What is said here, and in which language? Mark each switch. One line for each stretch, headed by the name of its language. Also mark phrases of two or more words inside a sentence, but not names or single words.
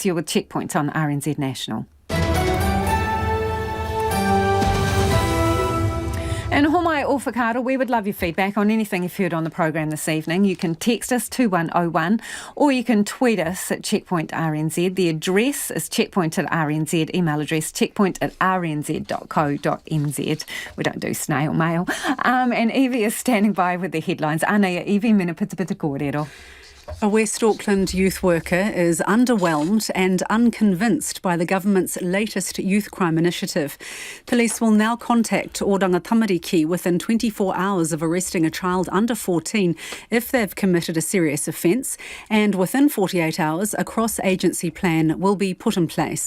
English: You're with Checkpoints on RNZ National. And
Māori: Homai o Whakaaro,
English: we would love your feedback on anything you've heard on the program this evening. You can text us 2101 or you can tweet us at Checkpoint RNZ. The address is checkpoint@rnz, email address checkpoint@rnz.co.nz. We don't do snail mail. And Evie is standing by with the headlines.
Māori: Ana Evie, mena pita pita kōrero.
English: A West Auckland youth worker is underwhelmed and unconvinced by the government's latest youth crime initiative. Police will now contact Oranga Tamariki within 24 hours of arresting a child under 14 if they've committed a serious offence, and within 48 hours a cross-agency plan will be put in place.